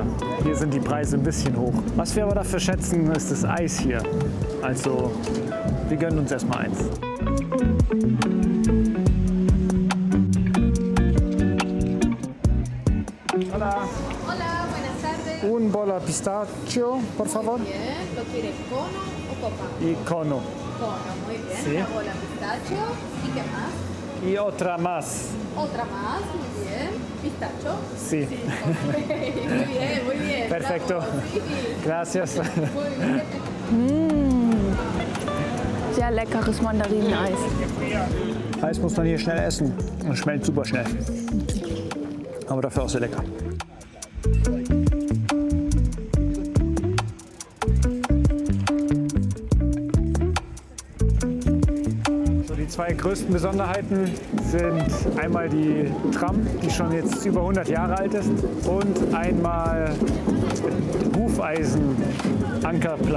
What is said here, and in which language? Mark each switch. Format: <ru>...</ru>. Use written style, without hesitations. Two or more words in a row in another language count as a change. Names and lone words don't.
<de>Hier sind die Preise ein bisschen hoch. Was wir aber dafür schätzen, ist das Eis hier. Also, wir gönnen uns erstmal eins.</de> <es>Hola. Hola, buenas tardes. Un bola pistachio, por favor. Bien, ¿lo quiere cono o copa? Y cono. Cono, muy bien. Sí. Una bola pistachio. ¿Y qué más? Y otra más. Otra más, muy bien. Pistacho. Sí. Ok, muy bien. Perfecto. Bravo, sí. Gracias. Muy bien.</es> <de>Sehr leckeres Mandarineneis. Eis muss man hier schnell essen und schmeckt super schnell. Aber dafür auch sehr lecker. So, die zwei größten Besonderheiten sind einmal die Tram, die schon jetzt über 100 Jahre alt ist, und einmal Hufeisen-Ankerplatz.</de>